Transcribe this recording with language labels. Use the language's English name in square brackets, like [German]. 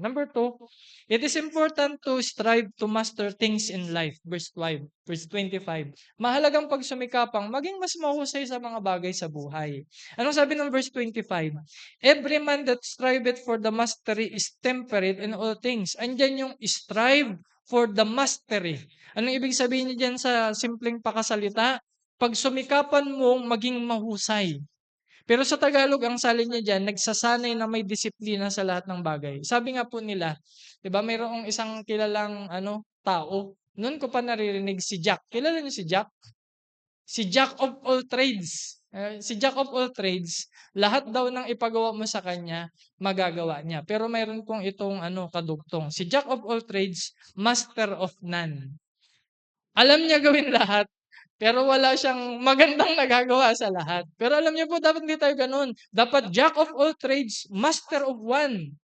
[English] Number 2, it is important to strive to master things in life. [Filipino] Verse 25. Mahalagang pagsumikapang maging mas mahusay sa mga bagay sa buhay. Anong sabi ng [English] verse 25? Every man that striveth for the mastery is temperate in all things. [Filipino] Andyan yung [English] strive for the mastery. [Filipino] Anong ibig sabihin niya dyan sa simpleng pakasalita? Pagsumikapan mong maging mahusay. Pero sa Tagalog, ang salin niya diyan, nagsasanay na may disiplina sa lahat ng bagay. Sabi nga po nila, 'di ba, mayroong isang kilalang ano, tao. Noon ko pa naririnig si Jack. Kilala niyo si Jack? Si Jack of all trades. Si Jack of all trades, lahat daw ng ipagawa mo sa kanya, magagawa niya. Pero mayroon pong itong ano, kadugtong. Si Jack of all trades, [English] master of none. [Filipino] Alam niya gawin lahat, pero wala siyang magandang nagagawa sa lahat. Pero alam niyo po, dapat hindi tayo gano'n. Dapat jack of all trades, [English] master of one.